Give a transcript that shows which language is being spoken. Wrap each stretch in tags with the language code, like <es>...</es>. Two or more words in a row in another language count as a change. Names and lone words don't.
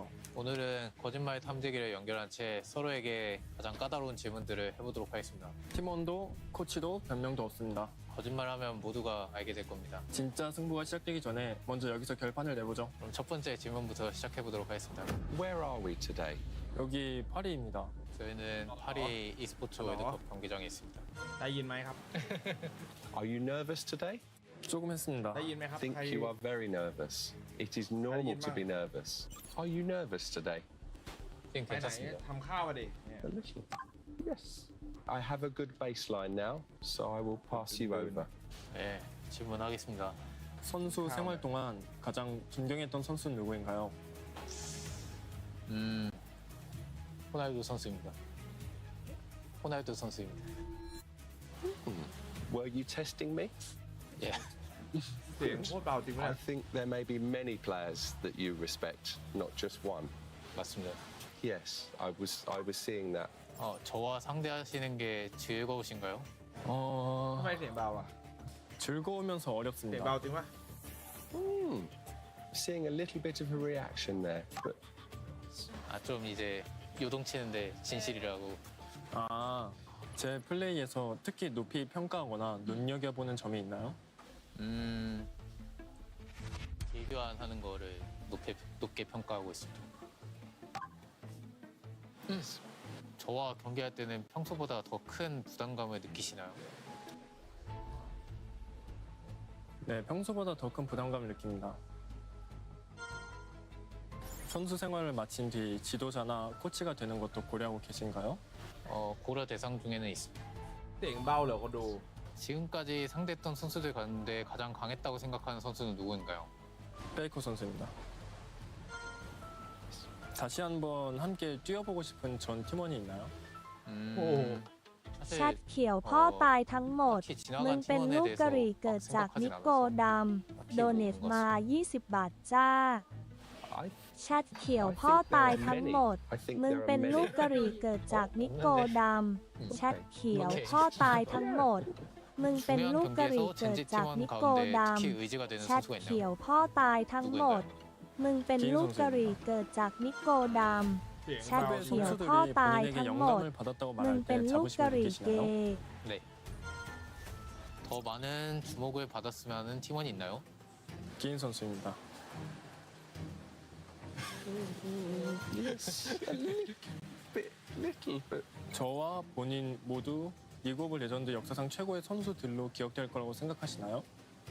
<ko>오늘은 거짓말 탐지기를 연결한 채 서로에게 가장 까다로운 질문들을 해보도록 하겠습니다. 팀원도 코치도 변명도 없습니다. 거짓말하면 모두가 알게 될 겁니다. 진짜 승부가 시작되기 전에 먼저 여기서 결판을 내보죠. 그럼 첫 번째 질문부터 시작해보도록 하겠습니다.</ko> <en>Where are we today?</en> <ko>여기 파리입니다. 저희는 파리 e스포츠 월드컵 경기장에 있습니다.</ko> <th>ได้ยินไหมครับ</th> <en>Are you nervous today?</en> <ko>조금 했습니다.</ko> <th>ได้ยินไหมครับ</th> <en>I think you are very nervous. It is normal to be nervous. Are you nervous today?</en> <ko>지금</ko> <th>ไปไหน</th> <ko>괜찮습니다.</ko> <th>ทำข้าวอ่ะดิ</th> <en>A little. Yes. I have a good baseline now, so I will pass you over.</en> <ko>네, 질문하겠습니다. 선수 생활 동안 가장 존경했던 선수는 누구인가요? 호날두 선수입니다. 호날두 선수입니다.</ko> <en>Were you testing me?</en> <ko>예.</ko> <th>เสียงโคตรเบาจริงไหม</th> <en>I think there may be many players that you respect, not just one. 맞습니다. Yes, I was seeing that.</en> <ko>저와 상대하시는 게 즐거우신가요?</ko> <th>ทำไมเสียงเบาอ่ะ</th> <ko>즐거우면서</ko> <th>เสียง</th> <ko>어렵습니다.</ko> <th>เบาจริงปะ</th> <en>Seeing a little bit of a reaction there, but</en> <ko>좀 이제 요동치는데 진실이라고. 제 플레이에서 특히 높이 평가하거나 눈여겨보는 점이 있나요? 길교환하는 거를 높게 평가하고 있습니다. 저와 경기할 때는 평소보다 더 큰 부담감을 느끼시나요? 네, 평소보다 더 큰 부담감을 느낍니다. 선수 생활을 마친 뒤 지도자나 코치가 되는 것도 고려하고 계신가요? 고려 대상 중에는 있습니다.</ko> <th>เสียงเบาเหรอคนดู</th> <ko>지금까지 상대했던 선수들 가운데 가장 강했다고 생각하는 선수는 누구인가요? 페이커 선수입니다. 다시 한번 함께 뛰어보고 싶은 전 팀원이 있나요?</ko> <th>แชทเขียวพ่อตายทั้งหมด มึงเป็นลูกกะหรี่เกิดจากนิโกดำ โดเนตมา 20 บาทจ้า แชทเขียวพ่อตายทั้งหมด มึงเป็นลูกกะหรี่เกิดจากนิโกดำ แชทเขียวพ่อตายทั้งหมด มึงเป็นลูกกะหรี่เกิดจากนิโกดำ แชทเขียวพ่อตายทั้งหมด มึงเป็นลูกกะหรี่เกิดจากนิโกดำ แชทเขียวพ่อตายทั้งหมด มึงเป็นลูกกะหรี่เกย์</th> <ko>네. 더 많은 주목을 받았으면 하는 팀원이 있나요? 기인 선수입니다. 저와 본인 모두 리그 오브 레전드 역사상 최고의 선수들로 기억될 거라고 생각하시나요?</ko>